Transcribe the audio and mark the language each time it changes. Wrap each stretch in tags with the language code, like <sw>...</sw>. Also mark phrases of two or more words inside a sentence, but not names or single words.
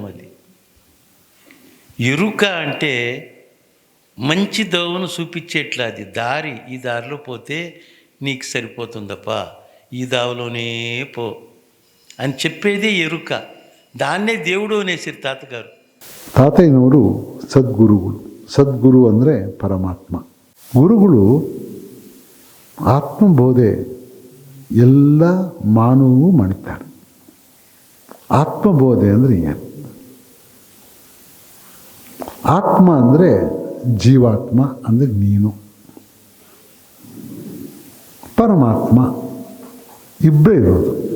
<te>అది ఎరుక అంటే మంచి దోవను చూపించేట్లా. అది దారి, ఈ దారిలో పోతే నీకు సరిపోతుందప్ప, ఈ దావలోనే పో అని చెప్పేదే ఎరుక. దాన్నే దేవుడు అనేసారు తాతగారు.</te> <kn>ತಾತಯ್ಯನವರು ಸದ್ಗುರುಗಳು. ಸದ್ಗುರು ಅಂದರೆ ಪರಮಾತ್ಮ. ಗುರುಗಳು ಆತ್ಮಬೋಧೆ ಎಲ್ಲ ಮಾನವೂ ಮಾಡ್ತಾರೆ. ಆತ್ಮಬೋಧೆ ಅಂದರೆ ಏನು? ಆತ್ಮ ಅಂದರೆ ಜೀವಾತ್ಮ ಅಂದರೆ ನೀನು, ಪರಮಾತ್ಮ ಇಬ್ಬರೇ ಇರೋದು.</kn>